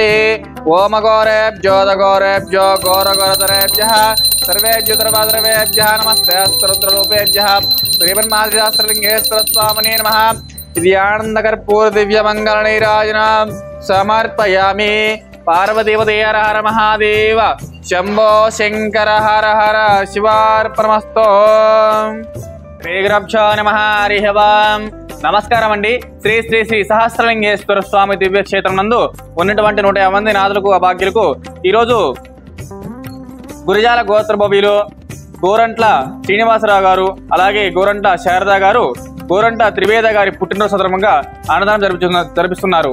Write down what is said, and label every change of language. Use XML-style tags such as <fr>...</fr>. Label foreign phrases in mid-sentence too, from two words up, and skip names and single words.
<sa>ओम गौरेभ्यो गौरेभ्यो गौरगौरतरेभ्यः सर्वेभ्यो सर्वेभ्यः नमस्ते रुद्ररूपेभ्यः श्रीमन्महाश्रीशास्त्रलिंगेश्वर स्वामिने नमः। दिव्यानन्दकर्पूर दिव्यमङ्गलनीराजनं समर्पयामि। पार्वतीपते हर हर महादेव शंभो शंकर हर हर शिवार्पणमस्तु। శ్రీగురుభ్యో నమః హరిః ఓం</sa> <te>నమస్కారం అండి। శ్రీ శ్రీ శ్రీ సహస్రలింగేశ్వర స్వామి దివ్యక్షేత్రం నందు ఉన్నటువంటి 150 మంది నాదులకు అభాగ్యులకు ఈరోజు గురజాల గోత్రభవీలు గోరంట్ల శ్రీనివాసరావు గారు అలాగే గోరంట్ల శారదా గారు గోరంట్ల త్రివేద గారి పుట్టినరోజు సందర్భంగా అన్నదానం జరిపిస్తున్నారు।</te>